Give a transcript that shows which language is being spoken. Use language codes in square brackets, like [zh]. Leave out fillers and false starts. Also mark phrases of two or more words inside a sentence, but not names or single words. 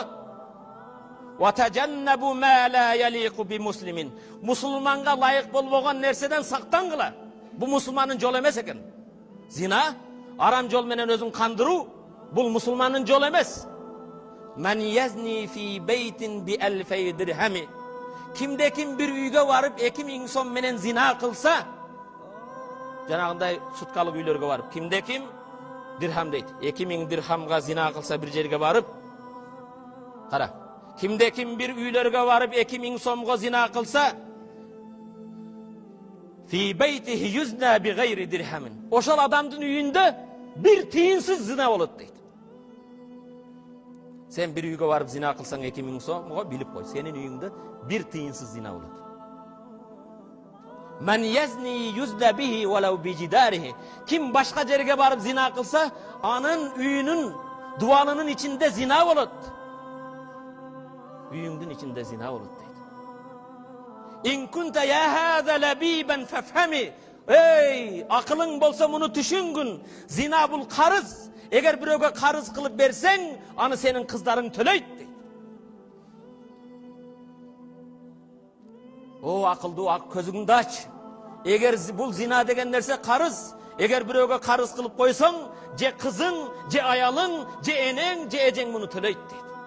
[ar] وَتَجَنَّبُوا مَا لَا يَلِيقُ بِمُسْلِمٍ. [ky] Мусулманга лайык болбогон нерседен сактангыла. Бу мусулмандын жолу эмес экен. Зина, арам жол менен өзүн кандыруу, бул мусулмандын жолу эмес. [ar] من يزني في بيت بألفي درهم. [ky] Kimde kim bir үйгө барып 2000 сом менен зина кылса, жанагындай суткалык үйлөргө барып, kimde kim дирхам дейт. 2000 дирхамга зина кылса bir жерге барып, кара. Kimde kim bir үйлөргө барып 2000 сомго зина кылса, [ar] في بيته يزنى بغير درهم. [ky] Ошол адамдын үйүндө bir тыйынсыз зина болот дейт. Sen bir үйгө барып зина кылсаң 2000 сомго билип кой, сенин үйүңдө bir тыйынсыз зина болот. [ar] من يزن يزنى به ولو بجداره. [ky] Kim başka жерге барып зина кылса, анын үйүнүн дубалынын ичинде зина болот. Үйүңдүн ичинде зина болот дейт. [ar] إن كنت يا هذا لبيبا فافهم. [ky] Ey, акылың болсо муну түшүнгүн. Зина бул карыз. Эгер бирөөгө карыз кылып берсең, аны сенин кыздарың төлөйт дейт. О, акылдуу, көзүңдү ач. Эгер бул зина деген нерсе карыз, эгер бирөөгө карыз кылып койсоң, же кызың, же аялың, же энең, же эжең муну төлөйт дейт.